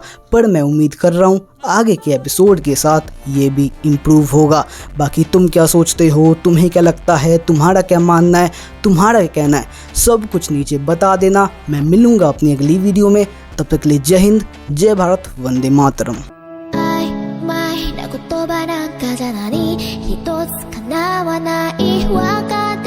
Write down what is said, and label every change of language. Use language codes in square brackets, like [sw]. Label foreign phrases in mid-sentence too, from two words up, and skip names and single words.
[hi] पर मैं उम्मीद कर रहा हूँ आगे के एपिसोड के साथ ये भी इम्प्रूव होगा। बाकी तुम क्या सोचते हो, तुम्हें क्या लगता है, तुम्हारा क्या मानना है, तुम्हारा क्या कहना है, सब कुछ नीचे बता देना। मैं मिलूँगा अपनी अगली वीडियो में, तब तक के लिए जय हिंद, जय भारत, वंदे मातरम। [ja] 言葉なんかじゃ何一つ叶わないわか